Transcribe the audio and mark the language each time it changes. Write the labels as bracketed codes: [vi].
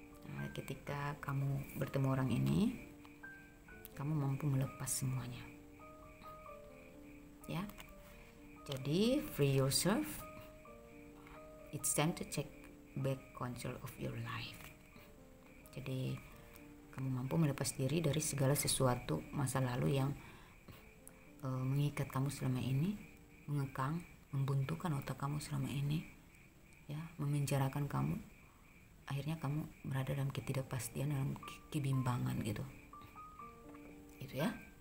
[id] Nah, ketika kamu bertemu orang ini, kamu mampu melepas semuanya ya. [en] Jadi free yourself, it's time to take back control of your life. [id] Jadi kamu mampu melepas diri dari segala sesuatu masa lalu yang mengikat kamu selama ini, mengekang, membuntukan otak kamu selama ini ya, memenjarakan kamu. Akhirnya kamu berada dalam ketidakpastian, dalam kebimbangan gitu ya.